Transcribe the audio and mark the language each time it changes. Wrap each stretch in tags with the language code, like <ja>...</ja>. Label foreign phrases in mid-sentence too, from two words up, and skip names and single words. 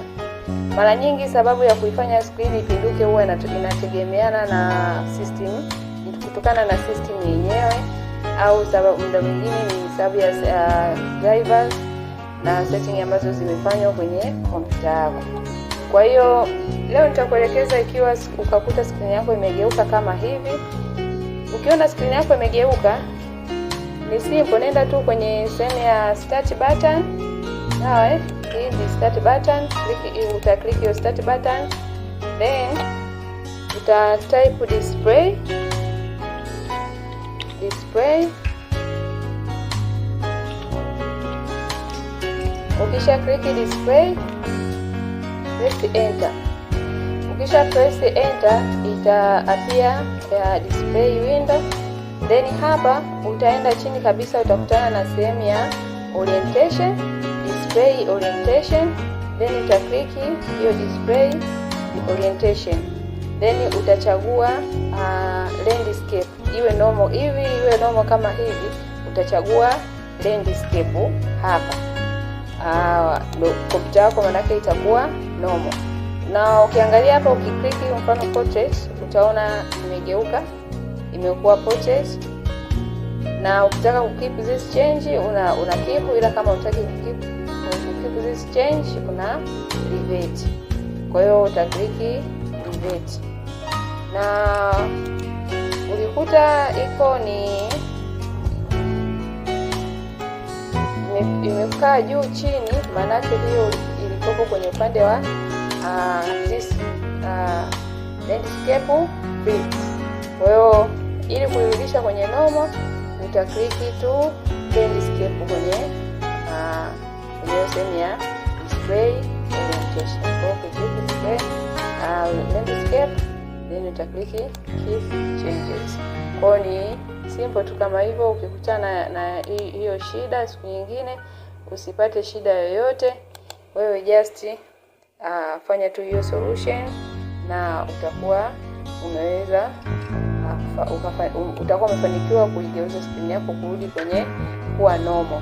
<sw>Mara nyingi sababu ya kuifanya screen ipinduke huwa inategemeana na system, kutokana na system yenyewe, au sababu muda mwingine ni sababu ya drivers na setting ambazo zimefanywa kwenye kompyuta yako. Kwa hiyo leo nitakuelekeza ikiwa ukakuta screen yako imegeuka kama hivi. Ukiona screen yako imegeuka, ni simple, nenda tu kwenye sehemu ya</sw> <en>start button.</en> <sw>Sawa, hii ni</sw> <en>start button, click your start button, then uta type display. Ukisha click display, press enter. Ukisha press enter, ita appear ya display window.</en> <sw>Then hapa utaenda chini kabisa, utakutana na sehemu ya orientation,</sw> <en>display orientation.</en> <sw>Then uta click hiyo</sw> <en>display orientation,</en> <sw>then utachagua landscape, iwe normal hivi, iwe normal kama hivi. Utachagua landscape hapa. Kompyuta yako manake itakuwa normal. Na ukiangalia hapa, ukiklik mfano portrait, utaona imegeuka, imekuwa portrait. Na ukitaka kukeep</sw> <en>this change</en> <sw>una keep, ila kama unataka</sw> <en>keep this change</en> <sw>una revert. Kwa hiyo utaklik revert, na ulikuta iko ni imekaa juu chini, maana hiyo ilikopo kwenye upande wa</sw> <en>this landscape fit.</en> <sw>Kwa hiyo ili kuirudisha kwenye normal, utakliki tu landscape kwenye sehemu ya</sw> <en>display orientation.</en> <sw>Kwa hiyo</sw> <en>click display landscape, then utakliki keep changes.</en> <sw>Kwa hiyo ni simple tu kama hivyo. Ukikutana na hiyo shida siku nyingine, usipate shida yoyote, wewe just fanya tu hiyo solution na utakuwa umeweza utakuwa umefanikiwa kuigeuza screen yako kurudi kwenye kuwa normal.</sw>